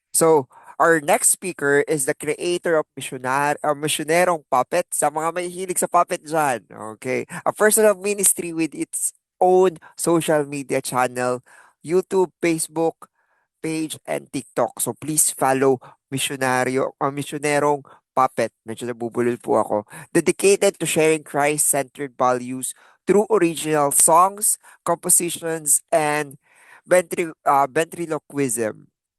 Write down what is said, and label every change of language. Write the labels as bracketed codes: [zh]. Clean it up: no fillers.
[en] So, our next speaker is the creator of Missionerong Puppet. [tl] Sa mga mahihilig sa puppet dyan, okay? [en] A personal ministry with its own social media channel, YouTube, Facebook, page, and TikTok. So, please follow Missionerong Puppet. [tl] Medyo nabubulol po ako. [en] Dedicated to sharing Christ-centered values through original songs, compositions, and ventriloquism.